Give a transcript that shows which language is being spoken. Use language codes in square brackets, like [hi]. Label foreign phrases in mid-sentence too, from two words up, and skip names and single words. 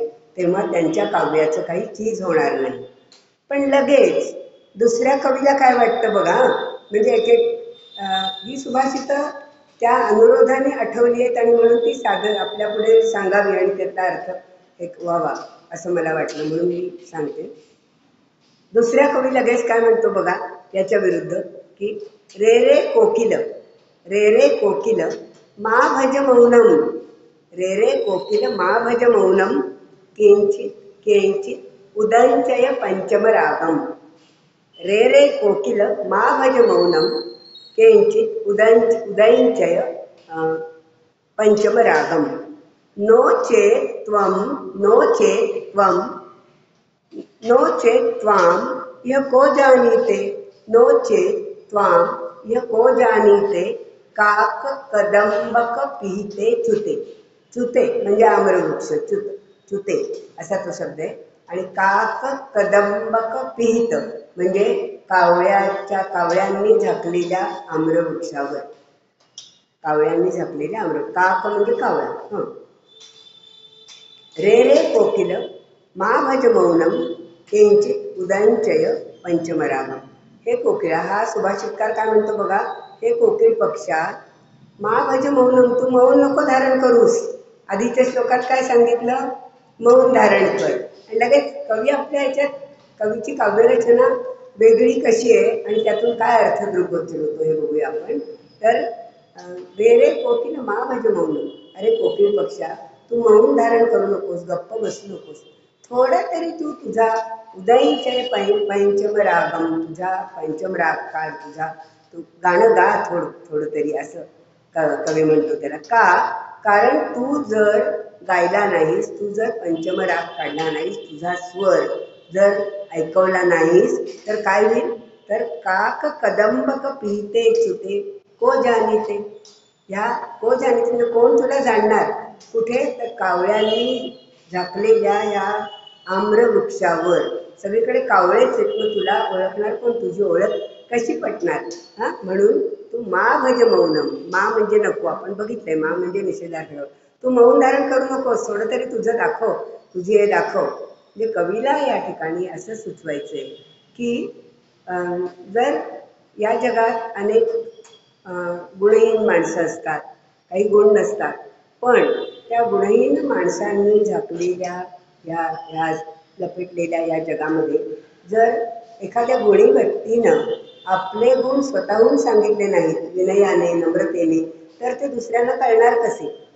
[mr] तेव्हा त्यांच्या काव्याचं काही चीज होणार नाही. पण लगेच दुसऱ्या कवीला काय वाटतं बघा, म्हणजे ही सुभाषितं त्या अनुरोधाने आठवली आहेत आणि म्हणून ती सादर आपल्या पुढे सांगावी आणि त्याचा अर्थ एक व्हावा असं मला वाटलं, म्हणून मी सांगते. दुसऱ्या कवी लगेच काय म्हणतो बघा याच्या विरुद्ध, की [sa] रे रे कोकिल, रे रे कोकिल मा भज मौनम, रे रे कोकिल मा भज मौनम, किंचित किंचित उदंचय पंचम रागम. रे रे कोकिल मा भज मौनम, किंचित उदंचय पंचम रागम. नो चेत् त्वं, नो चेत् त्वं, नो चेत् त्वां यः को जानीते, नो चेत् त्वां यः को जानीते, काक कदंबक पिहिते च्युते. [mr] च्युते म्हणजे आम्रवृक्ष, च्युते असा तो शब्द आहे. आणि [sa] काक कदंबक पिहित [mr] म्हणजे कावळ्यांनी झाकलेल्या आम्रवृक्षावर, कावळ्यांनी झाकलेल्या काक म्हणजे कावळा. [sa] रे रे कोकिल मा भज मौनम, किंचित उदंचय पंचमरागम. [mr] हे कोकिळा, हा सुभाषितकार काय म्हणतो बघा, हे कोकिळ पक्षा [sa] मा भज मौनम, [mr] तू मौन नको धारण करूस. आधीच्या श्लोकात काय सांगितलं, मौन धारण कर. आणि लगेच कवी आपल्या ह्याच्यात, कवीची काव्यरचना वेगळी कशी आहे आणि त्यातून काय अर्थदृग्गोचर होतो हे बघूया आपण. [sa] तर रे रे कोकिल मा भज मौनम, [mr] अरे कोकिळ पक्षा तू मौन धारण करू नकोस, गप्प बसू नकोस. थोडं तरी तू तुझा [sa] उदयीचे पंचम रागम, [mr] तुझा पंचम राग काढ, तुझा तू गाणं गा थोडं तरी, असं कवी म्हणतो त्याला. का, कारण तू जर गायला नाहीस, तू जर पंचम राग काढला नाहीस, तुझा स्वर जर ऐकवला नाहीस तर काय होईल, तर [sa] काक कदंबक पिहिते च्युते को जानीते. [mr] ह्या [sa] को जानीते [mr] म्हणजे कोण तुला जाणणार, कुठे, तर कावळ्यांनी झाकलेल्या या आम्रवृक्षावर. सगळीकडे कावळेच आहेत, मग तुला ओळखणार कोण, तुझी ओळख कशी पटणार. म्हणून तू [sa] मा भज मौनम, [mr] मा म्हणजे नको, आपण बघितलंय मा म्हणजे निषेधार्थ. तू मौन धारण करू नकोस, थोडं तरी तुझं दाखव, तुझी हे दाखव. म्हणजे कवीला या ठिकाणी असं सुचवायचंय की जर या जगात अनेक गुणहीन माणसं असतात, काही गुण नसतात, पण त्या गुणहीन माणसांनी झाकलेल्या ह्या लपेटलेल्या या जगामध्ये जर एखाद्या गुणी व्यक्तीनं आपले गुण स्वतःहून सांगितले नाहीत विनयाने, नम्रतेने, तर ते दुसऱ्यांना कळणार कसे.